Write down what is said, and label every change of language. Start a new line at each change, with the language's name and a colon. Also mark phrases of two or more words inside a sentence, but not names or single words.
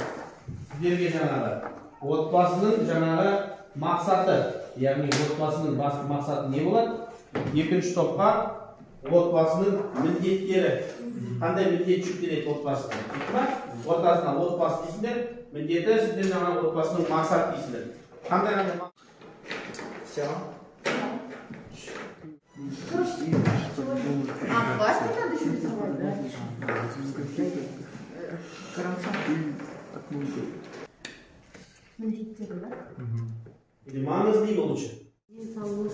Kazakh: Сіздерге жаңағы отбасының жаңағы мақсаты, яғни отбасының басты мақсаты не болады? Екінші топқа отбасының міндеттері. Қандай міндет жүктеледі отбасына? Ортасына отбасы дейсіңдер, міндеті сіздер жаңағы отбасының мақсаты дейсіңдер. Қандай мақсат?
Russian: Все. Пластик надо еще рисовать, да?
Kazakh: Міндеттері, да? Или маңызды değil oluşu? Денсаулық.